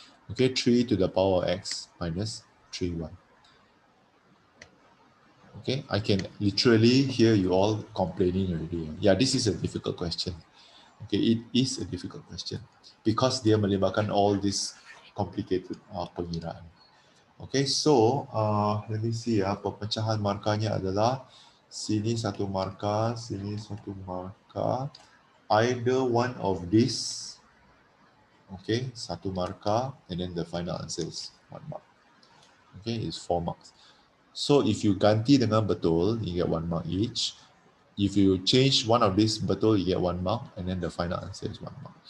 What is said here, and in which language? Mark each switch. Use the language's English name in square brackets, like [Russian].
[English] Okay, 3 to the power of x minus 3y. Okay, I can literally hear you all complaining already. Yeah, this is a difficult question. Okay, it is a difficult question because [Malay] dia melibatkan [English] all this complicated pengiraan. Okay, so let me see ya. [Malay] Pemecahan markahnya adalah sini satu markah, sini satu markah. [English] Either one of this, okay, satu markah, and then the final answer is 1 mark. Okay, it's 4 marks. So if you ganti dengan betul, you get 1 mark each. If you change one of these betul, you get 1 mark, and then the final answer is 1 mark.